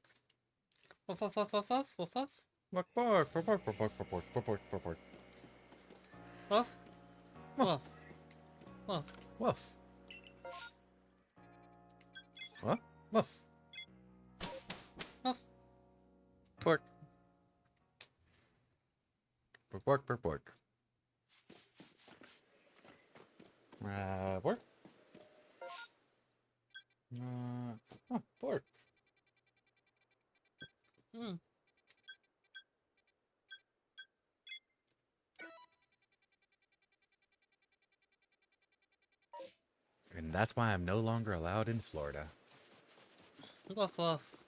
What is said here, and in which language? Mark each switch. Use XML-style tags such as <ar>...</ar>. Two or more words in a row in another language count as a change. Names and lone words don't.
<en>Woof woof woof woof woof woof woof. Bark, bark, bark, bark, bark, bark, bark, bark, bark, bark, bark. Woof Woof, woof woof woof. What? Woof. woof. Bark. Bark, bark, bark, bark. Bark. Oh, bark. Hmm. And that's why I'm no longer allowed in Florida. Woof woof.</en>